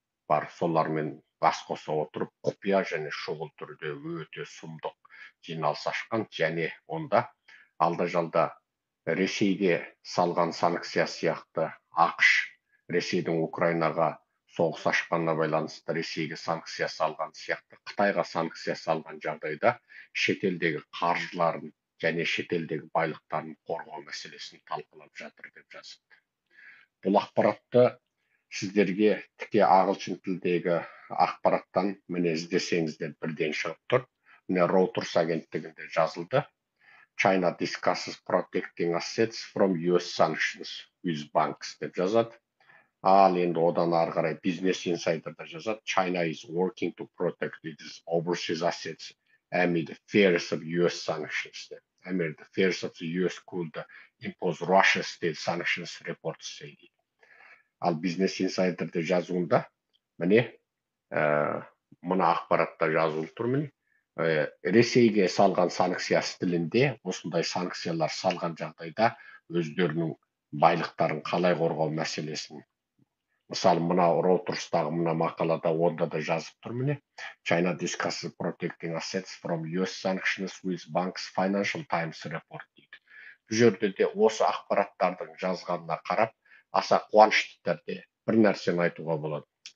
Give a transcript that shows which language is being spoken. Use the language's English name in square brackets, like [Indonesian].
[Kazakh] бар, солармен бас қоса отырып, құпия және шұғыл түрде өте сұмдық жиналыс ашқан, және онда алда-жалда Ресейге салған санкция сияқты ақш Ресейдің Украинаға соғыс ашқанына байланысты Ресейге санкция салған сияқты Қытайға санкция салған жағдайда шетелдегі қаржыларын және шетелдегі байлықтарын қорғау мәселесін талқылап жатыр деп жазыпты. Бұл ақпаратты сіздерге тіке ағылшын тілдегі ақпараттан міне іздесеңіздер бірден шығып тұр. Міне Reuters агенттігінде жазылды. [English] China discusses protecting assets from US sanctions with banks [Kazakh] деп жазады. Ал енді одан ары қарай Business Insider'да жазады. [English] China is working to protect its overseas assets amid fears of US sanctions. Amid the fears of the US could impose Russia state sanctions, reports say. [Kazakh] Ал Business Insider'да жазуында міне мына ақпаратта жазылып тұр міне. Ресейге салған санкциясы тілінде осындай санкциялар салған жағдайда өздерінің байлықтарын қалай қорғау мәселесін. Мысалы, мына Reuters'тағы мына мақалада онда да жазып тұр міне. [English] China discusses protecting assets from US sanctions with banks, Financial Times report [Kazakh] дейді. Бұл жерде де осы ақпараттардың жазғанына қарап, аса қуанышты түрде бір нәрсені айтуға болады.